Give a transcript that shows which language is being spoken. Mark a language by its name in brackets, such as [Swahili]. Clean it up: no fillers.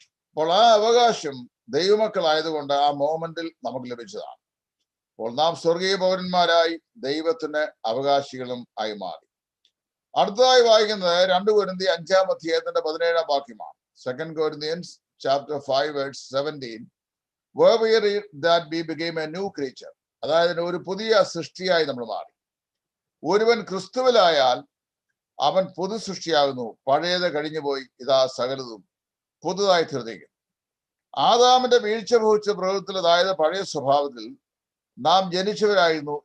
[Malayalam] അപ്പോൾ ആ അവകാശം ദൈവമക്കളായതുകൊണ്ട് ആ മോമെന്റിൽ നമുക്ക് ലഭിച്ചതാണ്. അപ്പോൾ നാം സ്വർഗീയ പൗരന്മാരായി ദൈവത്തിന് അവകാശികളും ആയി മാറി. അടുത്തതായി വായിക്കുന്നത് 2 കൊരിന്ത്യർ 5-ാം അധ്യായത്തിന്റെ 17-ാം വാക്യമാണ്. [English] 2 Corinthians chapter 5 verse 17. Where we read that we became a new creature. [Malayalam] അതായത് ഒരു പുതിയ സൃഷ്ടിയായി നമ്മൾ മാറി. ഒരുവൻ ക്രിസ്തുവിലായാൽ അവൻ പുതു സൃഷ്ടിയാകുന്നു, പഴയത് കഴിഞ്ഞുപോയി, ഇതാ സകലതും പുതുതായി തീർന്നിരിക്കുന്നു. ആദാമിന്റെ വീഴ്ച ഭവിച്ച പ്രകൃതത്തിൽ, അതായത് പഴയ സ്വഭാവത്തിൽ നാം ജനിച്ചവരായിരുന്നു.